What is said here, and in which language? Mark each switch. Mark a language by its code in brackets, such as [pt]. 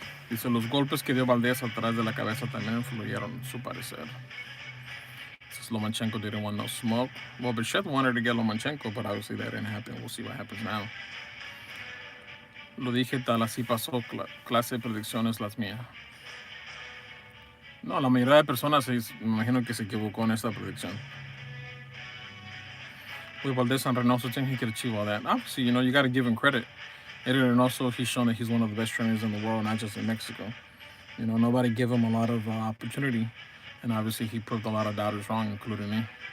[es] Dice, los golpes que dio Valdez atrás de la cabeza también influyeron su parecer. [en] Says Lomachenko didn't want no smoke. Well, Berchelt wanted to get Lomachenko, but obviously that didn't happen. We'll see what happens now. [es] Lo dije tal, así pasó, clase de predicciones las mías. No, la mayoría de personas me imagino que se equivocó en esta predicción. [en] With Valdez and Reynoso, I think he could achieve all that. Obviously, you got to give him credit. Eddie Reynoso, he's shown that he's one of the best trainers in the world, not just in Mexico. Nobody gave him a lot of opportunity, and obviously he proved a lot of doubters wrong, including me.